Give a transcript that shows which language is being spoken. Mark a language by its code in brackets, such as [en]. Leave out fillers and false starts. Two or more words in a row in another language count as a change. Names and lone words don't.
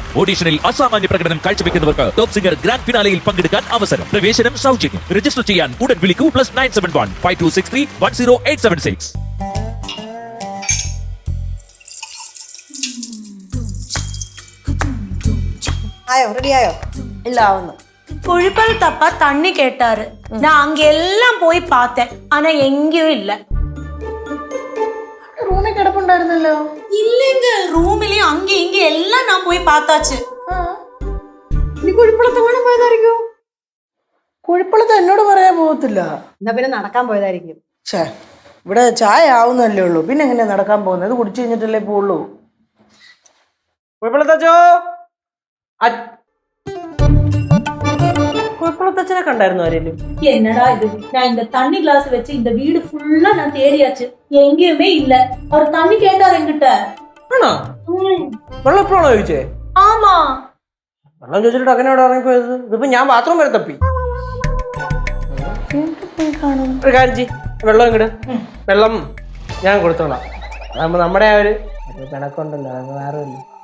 [ml] ഓഡിഷനിൽ അസാമാന്യ പ്രകടനം കാഴ്ചവെക്കുന്നവർക്ക് ടോപ്പ് സിംഗർ ഗ്രാൻഡ് ഫിനാലയിൽ പങ്കെടുക്കാൻ അവസരം. പ്രവേശനം സൗജന്യം. രജിസ്റ്റർ ചെയ്യാൻ ഉടൻ വിളിക്കൂ +971 5263 10876. ആയോ? റെഡിയായോ? ഇല്ല ആവുന്നു. [ta] குழிப்பல் தப்பா தண்ணி கேட்டாரு. நான் அங்க எல்லாம் போய் பார்த்தேன், ஆனா எங்கேயும் இல்ல. [ml] റൂമിൽ കിടപ്പുണ്ടായിരുന്നല്ലോ. [ta] இல்லைங்க, റൂമിലെയും அங்க இங்க எல்லாம் நான் போய் பார்த்தாச்சு. [ml] നീ കുഴിപ്പുളത്ത് വേണം പോയതായിരിക്കും. കുഴിപ്പുളത്ത് എന്നോട് പറയാൻ പോകത്തില്ല. എന്നാ പിന്നെ നടക്കാൻ പോയതായിരിക്കും. ഛേ, ഇവിടെ ചായ ആവുന്നല്ലേ ഉള്ളൂ, പിന്നെ എങ്ങനെയാ നടക്കാൻ പോകുന്നത്? കുടിച്ചു കഴിഞ്ഞിട്ടല്ലേ പോവുള്ളൂ. കുഴപ്പമുള്ളത്തച്ഛനെ കണ്ടായിരുന്നു ആരെങ്കിലും? [ta] என்னடா இது, நான் இந்த தண்ணி கிளாஸ் வச்சு இந்த வீடு ஃபுல்லா நான் தேடியாச்சு, எங்கேயுமே இல்ல. அவர் தண்ணி கேட்டார் என்கிட்ட. [ml] ആണോ? വെള്ളം എപ്പോഴാണോ ചോദിച്ചേ? [ta] ஆமா. [ml] വെള്ളം ചോദിച്ചിട്ട് അങ്ങനെ അവിടെ ഇറങ്ങിപ്പോയത്. ഇതിപ്പോ ഞാൻ ബാത്റൂം വരെ തപ്പി. ഒരു കാര്യം ചെയ്യ്, വെള്ളം ഇങ്ങട്. വെള്ളം ഞാൻ കൊടുത്തോളാം. അതാകുമ്പോ നമ്മുടെ ആ ഒരു പിണക്കുണ്ടല്ലോ, അത് വേറെ ഇല്ല.